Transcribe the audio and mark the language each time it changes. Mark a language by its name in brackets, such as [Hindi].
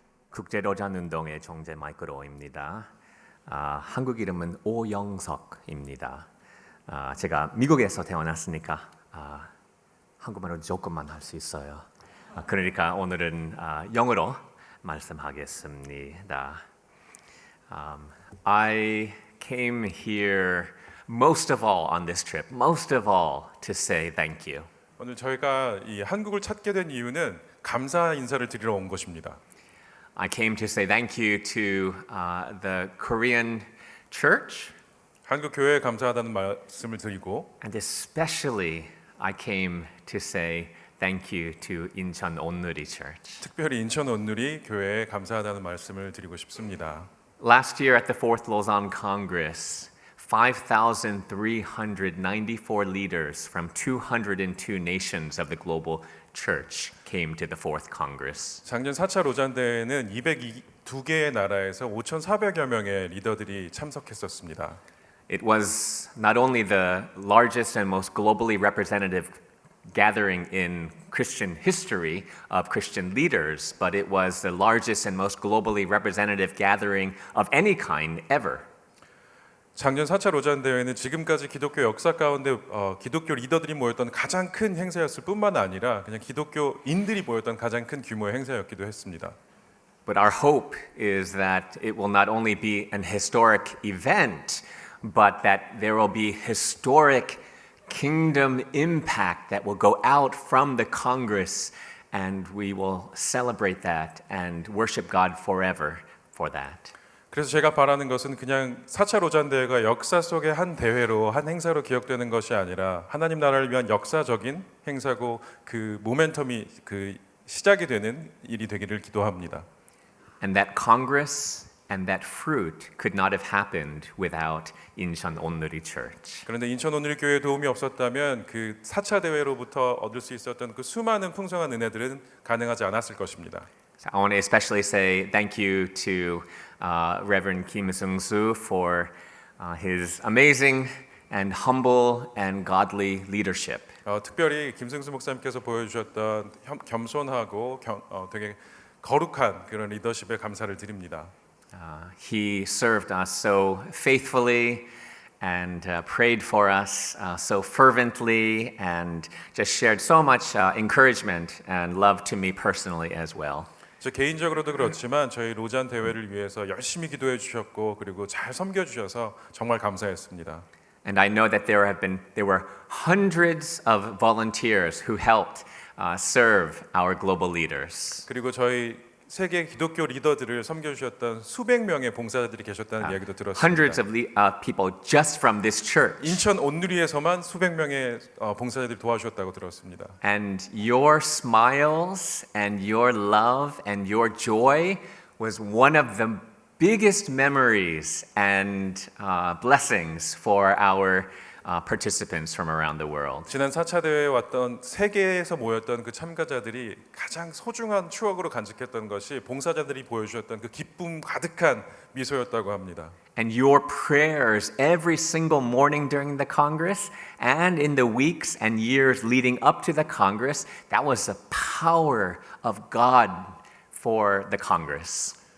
[Korean] 국제로잔운동의 총재 마이클 오입니다. 한국 이름은 오영석입니다. 제가 미국에서 태어났으니까 한국말로 조금만 할 수 있어요. 그러니까 오늘은 영어로 말씀하겠습니다. [English] I came here most of all on this trip, most of all to say thank you. [Korean] 오늘 저희가 이 한국을 찾게 된 이유는 감사 인사를 드리러 온 것입니다. [English] I came to say thank you to the Korean church, [Korean] 한국 교회에 감사하다는 말씀을 드리고 [English] and especially I came to say thank you to Incheon Onnuri Church. [Korean] 특별히 인천 온누리 교회에 감사하다는 말씀을 드리고 싶습니다. [English] Last year at the Fourth Lausanne Congress, 5,394 leaders from 202 nations of the global church came to the Fourth Congress. [Korean] 작년 4차 로잔 대회는 202개의 나라에서 5,400여 명의 리더들이 참석했었습니다. [English] It was not only the largest and most globally representative gathering in Christian history of Christian leaders, but it was the largest and most globally representative gathering of any kind ever. [Korean] 작년 4차 로잔 대회는 지금까지 기독교 역사 가운데 기독교 리더들이 모였던 가장 큰 행사였을 뿐만 아니라 그냥 기독교인들이 모였던 가장 큰 규모의 행사였기도 했습니다. [English] But our hope is that it will not only be an historic event, but that there will be historic kingdom impact that will go out from the Congress, and we will celebrate that and worship God forever for that. [Korean] 그래서 제가 바라는 것은 그냥 4차 로잔 대회가 역사 속의 한 대회로 한 행사로 기억되는 것이 아니라 하나님 나라를 위한 역사적인 행사고 그 모멘텀이 그 시작이 되는 일이 되기를 기도합니다. [English] And that Congress and that fruit could not have happened without Incheon Onnuri Church. [Korean] 그런데 인천 온누리 교회에 도움이 없었다면 그 4차 대회로부터 얻을 수 있었던 그 수많은 풍성한 은혜들은 가능하지 않았을 것입니다. [English] So I want to especially say thank you to Reverend Kim Seung-soo for his amazing and humble and godly leadership. [Korean] 특별히 김승수 목사님께서 보여주셨던 겸손하고 되게 거룩한 그런 리더십에 감사를 드립니다. [English] He served us so faithfully and prayed for us so fervently and just shared so much encouragement and love to me personally as well. [Korean] 저 개인적으로도 그렇지만 저희 로잔 대회를 위해서 열심히 기도해 주셨고 그리고 잘 섬겨 주셔서 정말 감사했습니다. [English] And I know that there were hundreds of volunteers who helped serve our global leaders. [Korean] 그리고 저희 세계 기독교 리더들을 섬겨 주셨던 수백 명의 봉사자들이 계셨다는 이야기도 [English] Hundreds [Korean] 들었습니다. [English] of people just from this church. [Korean] 인천 온누리에서만 수백 명의 봉사자들이 도와주셨다고 들었습니다. [English] And your smiles and your love and your joy was one of the biggest memories and blessings for our participants from around the world. [Korean] 지난 4차 대회에 왔던 세계에서 모였던 그 참가자들이 가장 소중한 추억으로 간직했던 것이 봉사자들이 보여주셨던 그 기쁨 가득한 미소였다고 합니다. [English] And your prayers every single morning during the Congress and in the weeks and years leading up to the Congress, that was the power of God for the Congress.